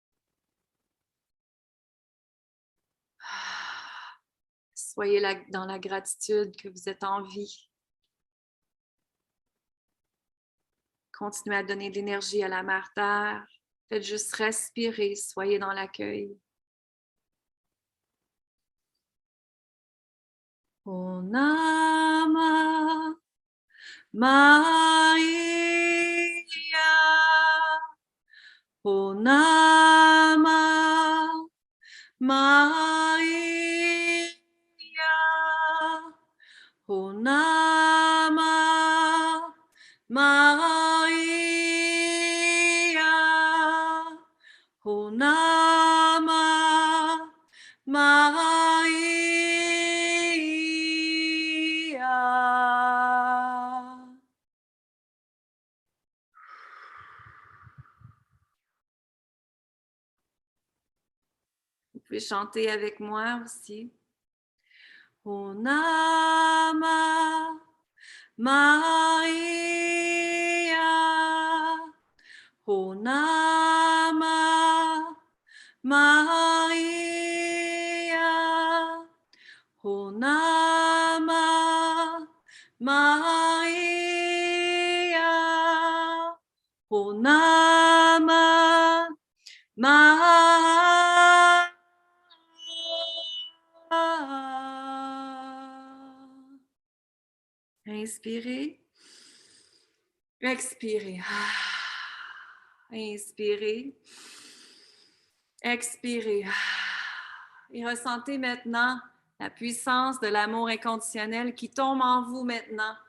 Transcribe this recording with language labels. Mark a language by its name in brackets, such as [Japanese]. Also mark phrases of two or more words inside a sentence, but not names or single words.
[French] Soyez dans la gratitude que vous êtes en vie. Continuez à donner de l'énergie à la Mère Terre. Faites juste respirer, soyez dans l'accueil. O Nama Maia, O Nama Maia, O Nama Maia, O Nama Maia. Vous pouvez chanter avec moi aussi. O Nama Maia, O Nama Maia, O Nama Maia, O Nama Maia. Inspirez. Expirez. Inspirez. Expirez. Et ressentez maintenant la puissance de l'amour inconditionnel qui tombe en vous maintenant.